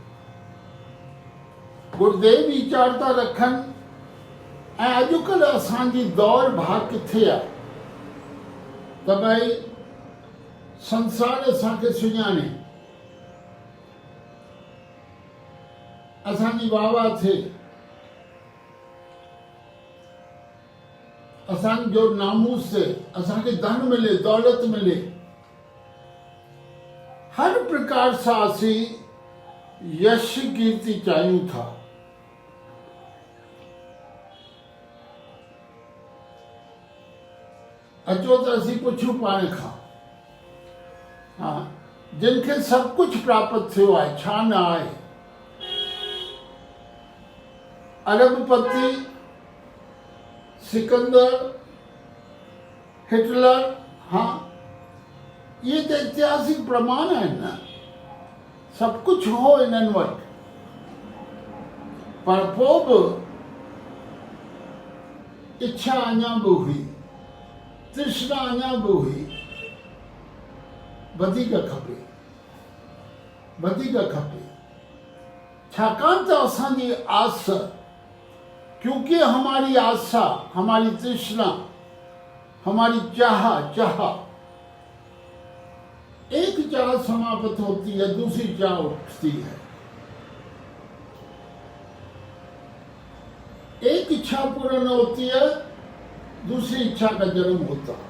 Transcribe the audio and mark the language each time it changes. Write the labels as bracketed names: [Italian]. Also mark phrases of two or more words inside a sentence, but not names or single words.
[Sindhi] गुरुदेव वीचार था रखनि ऐं अॼुकल्ह असांजी दौड़ भाग किथे आहे त भई संसार असांखे सुञाणे, असांजी वाह वाह थिए, असांजो नामूस थिए, असांखे धन मिले, दौलत मिले, हर प्रकार सां असीं यश कीर्ति चाहियूं था। अचो त असीं पुछूं पाण खां, हा, जिन खे सभु कुझु प्राप्त थियो आहे छा न आहे? अरबपति, सिकंदर, हिटलर, हाँ, [Hindi] ये तो ऐतिहासिक प्रमाण है न, [Sindhi] सब कुछ हो इन्हनि वटि, पर पोइ बि इच्छा अञा बि हुई, तृष्णा अञा बि हुई, वधीक खपे, वधीक खपे। छाकाणि त असांजी आस, [Hindi] क्योंकि हमारी आशा, हमारी तृष्णा, हमारी चाह एक चाह समाप्त होती है, दूसरी चाह उठती है। एक इच्छा पूर्ण होती है, दूसरी इच्छा का जन्म होता है।